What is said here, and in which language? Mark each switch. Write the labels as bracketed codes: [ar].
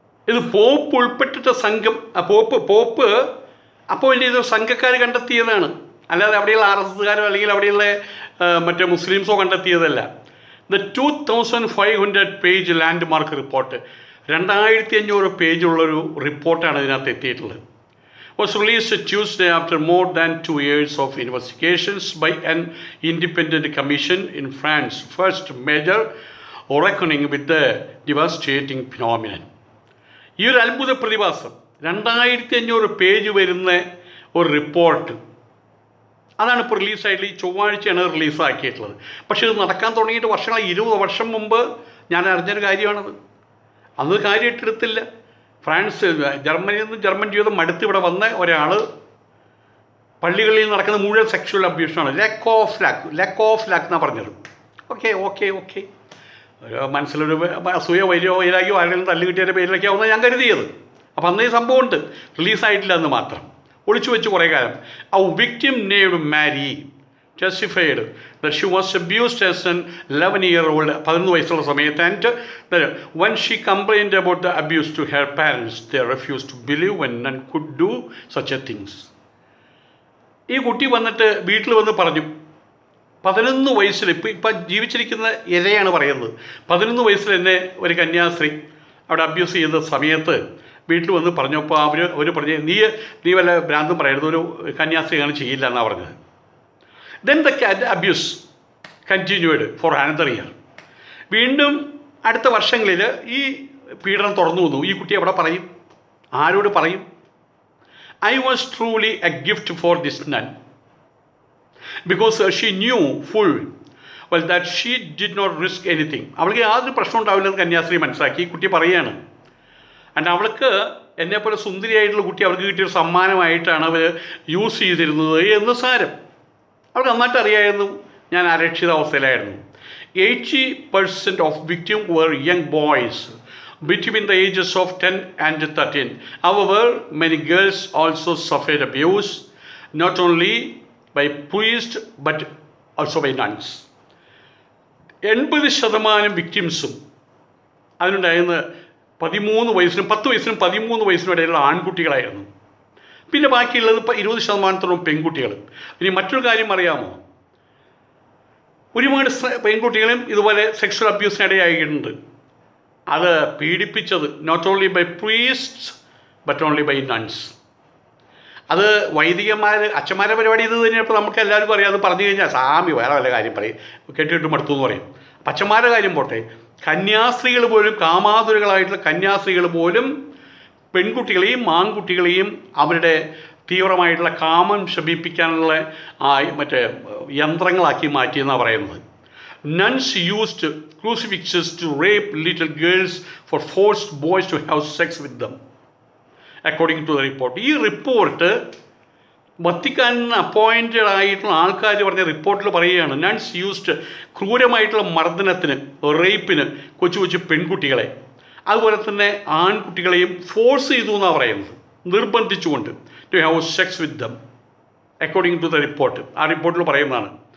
[ml] ഇത് പോപ്പ് ഉൾപ്പെട്ടിട്ട സംഘം, pop appoint ചെയ്ത സംഘക്കാർ കണ്ടെത്തിയതാണ്, അല്ലാതെ അവിടെയുള്ള RSSകാരോ അല്ലെങ്കിൽ അവിടെയുള്ള മറ്റേ മുസ്ലിംസോ കണ്ടെത്തിയതല്ല. [en] the 2,500 page landmark report, [ml] 2,500 പേജുള്ളൊരു റിപ്പോർട്ടാണ് ഇതിനകത്ത് എത്തിയിട്ടുള്ളത്. [en] Was released Tuesday after more than 2 years of investigations by an independent commission in France, first major reckoning with the devastating phenomenon. [ml] ഈ ഒരു അത്ഭുത പ്രതിഭാസം 2,500 പേജ് വരുന്ന ഒരു റിപ്പോർട്ട്, അതാണ് ഇപ്പോൾ റിലീസായിട്ടുള്ളത്. ഈ ചൊവ്വാഴ്ചയാണ് റിലീസാക്കിയിട്ടുള്ളത്. പക്ഷേ ഇത് നടക്കാൻ തുടങ്ങിയിട്ട് വർഷങ്ങളായി. 20 വർഷം മുമ്പ് ഞാൻ അറിഞ്ഞൊരു കാര്യമാണത്. അന്ന് കാര്യമായിട്ടെടുത്തില്ല. ഫ്രാൻസ്, ജർമ്മനിയിൽ നിന്ന് ജർമ്മൻ ജീവിതം മടുത്ത് ഇവിടെ വന്ന ഒരാൾ പള്ളികളിൽ നടക്കുന്ന മുഴുവൻ സെക്ഷൽ അബ്യൂഷനാണ്. ലാക്ക് ഓഫ് ലാക്ക് എന്നാണ് പറഞ്ഞത്. ഓക്കെ ഒരു മനസ്സിലൊരു അസൂയ വൈരാഗ്യോ ആരെങ്കിലും തല്ല് കിട്ടിയതിൻ്റെ പേരിലൊക്കെ ആവുന്ന ഞാൻ കരുതിയത്. അപ്പം അന്നേ സംഭവമുണ്ട്, റിലീസായിട്ടില്ല എന്ന് മാത്രം. ഒളിച്ചു വെച്ച് കുറേ കാലം. [en] ആ victim named Mary testified that she was abused as an 11-year-old, [ml] 11 വയസ്സുള്ള സമയത്ത്. [en] And when she complained about the abuse to her parents, they refused to believe when none could do such a things. [ml] ഈ കുട്ടി വന്നിട്ട് വീട്ടിൽ വന്ന് പറഞ്ഞു, 11 വയസ്സിൽ, ഇപ്പം ജീവിച്ചിരിക്കുന്ന ഇരയാണ് പറയുന്നത്, 11 വയസ്സിൽ എന്നെ ഒരു കന്യാസ്ത്രീ അവിടെ അബ്യൂസ് ചെയ്ത സമയത്ത് വീട്ടിൽ വന്ന് പറഞ്ഞപ്പോൾ അവർ പറഞ്ഞു, നീ വല്ല ഭ്രാന്തും പറയരുത്, ഒരു കന്യാസ്ത്രീ അങ്ങനെ ചെയ്യില്ല എന്നാണ് പറഞ്ഞത്. [en] Then the abuse continued for another year. [ml] വീണ്ടും അടുത്ത വർഷങ്ങളിൽ ഈ പീഡനം തുറന്നു വന്നു. ഈ കുട്ടി എവിടെ പറയും, ആരോട് പറയും? [en] I was truly a gift for this nun because she knew full well that she did not risk anything. [ml] അവൾക്ക് യാതൊരു പ്രശ്നം ഉണ്ടാവില്ലെന്ന് കന്യാസ്ത്രീ മനസ്സിലാക്കി. ഈ കുട്ടി പറയുകയാണ്. ആൻഡ് അവൾക്ക് എന്നെപ്പോലെ സുന്ദരിയായിട്ടുള്ള കുട്ടി അവൾക്ക് കിട്ടിയൊരു സമ്മാനമായിട്ടാണ് അവർ യൂസ് ചെയ്തിരുന്നത് എന്ന് സാരം. അവർക്ക് നന്നായിട്ട് അറിയായിരുന്നു ഞാൻ അരക്ഷിതാവസ്ഥയിലായിരുന്നു. [en] 80% of victims were young boys between the ages of 10 and 13. However, many girls also suffered abuse, not only by priests but also by nuns. [ml] 80% വിക്ടിംസും അതിനുണ്ടായിരുന്ന 13 വയസ്സിനും 10 വയസ്സിനും 13 വയസ്സിനും ഇടയിലുള്ള ആൺകുട്ടികളായിരുന്നു. പിന്നെ ബാക്കിയുള്ളത് 20% പെൺകുട്ടികൾ. ഇനി മറ്റൊരു കാര്യം അറിയാമോ, ഒരുപാട് പെൺകുട്ടികളും ഇതുപോലെ സെക്ഷൽ അബ്യൂസിനിടയായിട്ടുണ്ട്. അത് പീഡിപ്പിച്ചത് [en] Not only by priests but only by nuns. [ml] അത് വൈദികന്മാർ, അച്ഛന്മാരുടെ പരിപാടി ഇത് തന്നെയപ്പോൾ നമുക്ക് എല്ലാവർക്കും അറിയാം. അത് പറഞ്ഞു കഴിഞ്ഞാൽ സാമി വേറെ വല്ല കാര്യം പറയും, കേട്ടിട്ട് മടുത്തു എന്ന് പറയും. അച്ഛന്മാരുടെ കാര്യം പോട്ടെ, കന്യാസ്ത്രീകൾ പോലും, കാമാതുരകളായിട്ടുള്ള കന്യാസ്ത്രീകൾ പോലും പെൺകുട്ടികളെയും ആൺകുട്ടികളെയും അവരുടെ തീവ്രമായിട്ടുള്ള കാമം ശമിപ്പിക്കാനുള്ള മറ്റേ യന്ത്രങ്ങളാക്കി മാറ്റിയെന്നാണ് പറയുന്നത്. [en] Nuns used crucifixes to rape little girls for forced boys to have sex with them, according to the report. [ml] ഈ റിപ്പോർട്ട് വത്തിക്കാനിൽ അപ്പോയിൻറ്റഡ് ആയിട്ടുള്ള ആൾക്കാർ പറഞ്ഞ റിപ്പോർട്ടിൽ പറയുകയാണ്, നൺസ് യൂസ്ഡ് ക്രൂരമായിട്ടുള്ള മർദ്ദനത്തിന്, റേപ്പിന് കൊച്ചു പെൺകുട്ടികളെ, അതുപോലെ തന്നെ ആൺകുട്ടികളെയും ഫോഴ്സ് ചെയ്തു എന്നാണ് പറയുന്നത്, നിർബന്ധിച്ചുകൊണ്ട് [en] To have sex with them, according to the report. [ml] ആ റിപ്പോർട്ടിൽ പറയുന്നതാണ്.